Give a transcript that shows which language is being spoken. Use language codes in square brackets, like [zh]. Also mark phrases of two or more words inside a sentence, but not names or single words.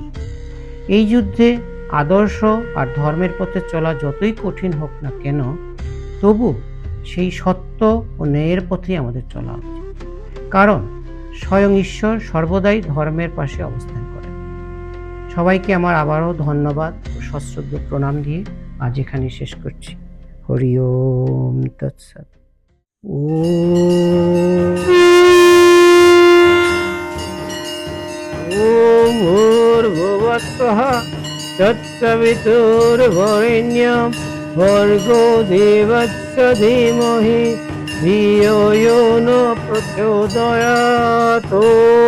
[bn] এই যুদ্ধে আদর্শ আর ধর্মের পথে চলা যতই কঠিন হোক না কেন, তবু সেই সত্য ও ন্যায়ের পথেই আমাদের চলা উচিত, কারণ স্বয়ং ঈশ্বর সর্বদাই ধর্মের পাশে অবস্থান করেন। সবাইকে আমার আবারও ধন্যবাদ ও সশ্রদ্ধ প্রণাম দিয়ে আজ এখানে শেষ করছি। [sa] हरि ओम तत्सत्। ओम भूर्भुवः स्वहा तत्सवितुर्वरेण्यं भर्गो देवस्य धीमहि धियो यो न प्रचोदयात्।